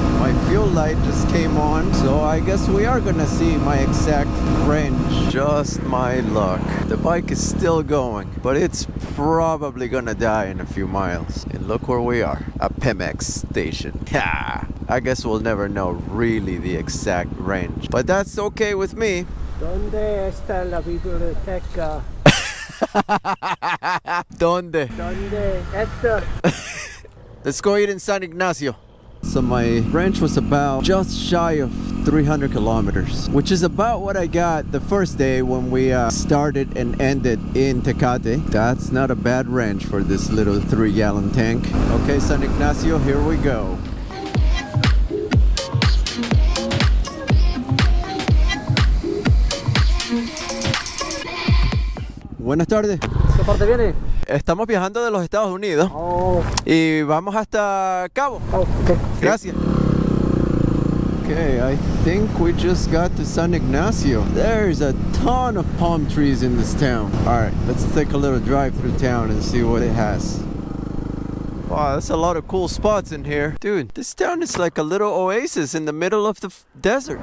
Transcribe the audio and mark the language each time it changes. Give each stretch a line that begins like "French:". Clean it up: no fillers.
English: My fuel light just came on, so I guess we are gonna see my exact range. Just my luck. The bike is still going, but it's probably gonna die in a few miles. And look where we are, a Pemex station. Ha! I guess we'll never know really the exact range, but that's okay with me.
Spanish: ¿Dónde está la biblioteca? ¿Dónde? ¿Dónde está?
English: Let's go eat in San Ignacio. So my range was about just shy of 300 kilometers, which is about what I got the first day when we started and ended in Tecate. That's not a bad range for this little 3-gallon tank. Okay, San Ignacio, here we go.
Spanish: Buenas tardes. ¿Qué parte viene? Estamos viajando de los Estados Unidos y vamos hasta Cabo.
English: Okay.
Spanish: Gracias.
English: Okay, I think we just got to San Ignacio. There's a ton of palm trees in this town. Alright, let's take a little drive through town and see what it has. Wow, that's a lot of cool spots in here. Dude, this town is like a little oasis in the middle of the desert.